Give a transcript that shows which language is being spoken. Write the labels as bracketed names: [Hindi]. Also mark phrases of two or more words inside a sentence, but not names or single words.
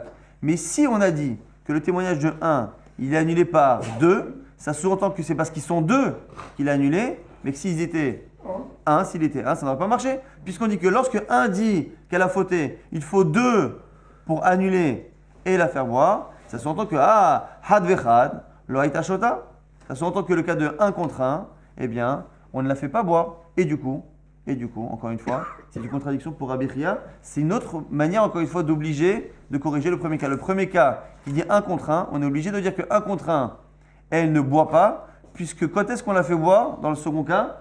[French] Mais si on a dit que le témoignage de 1, il est annulé par 2, ça sous-entend que c'est parce qu'ils sont 2 qu'il a annulé, mais que s'ils étaient 1, s'il était 1, ça n'aurait pas marché. Puisqu'on dit que lorsque 1 dit qu'elle a fauté, il faut 2 pour annuler et la faire boire, ça sous-entend que [Hebrew] had vechad, lo haïta shota. [French] Ça sous-entend que le cas de 1 contre 1, eh bien, on ne la fait pas boire. Et du coup, encore une fois, c'est une contradiction pour Rabbi Chia. C'est une autre manière, encore une fois, d'obliger de corriger le premier cas. Le premier cas qui dit 1 contre 1, on est obligé de dire que 1 contre 1, elle ne boit pas, puisque quand est-ce qu'on la fait boire dans le second cas?